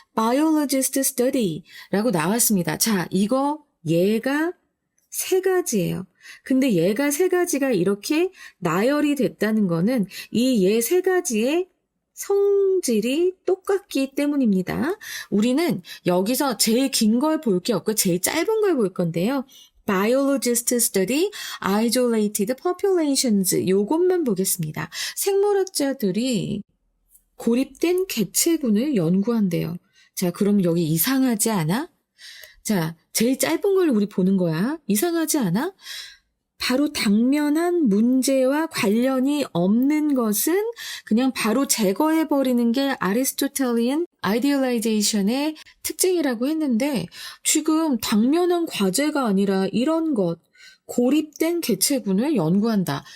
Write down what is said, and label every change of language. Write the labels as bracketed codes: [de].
[en] biologist study [ko] 라고 나왔습니다. 자, 이거 얘가 세 가지예요. 근데 얘가 세 가지가 이렇게 나열이 됐다는 거는 이 얘 세 가지의 성질이 똑같기 때문입니다. 우리는 여기서 제일 긴 걸 볼 게 없고 제일 짧은 걸 볼 건데요. [en] Biologists study isolated populations. [ko] 요것만 보겠습니다. 생물학자들이 고립된 개체군을 연구한대요. 자, 그럼 여기 이상하지 않아? 자, 제일 짧은 걸 우리 보는 거야. 이상하지 않아? 바로 당면한 문제와 관련이 없는 것은 그냥 바로 제거해버리는 게 아리스토텔리안 아이디얼라이제이션의 특징이라고 했는데 지금 당면한 과제가 아니라 이런 것, 고립된 개체군을 연구한다.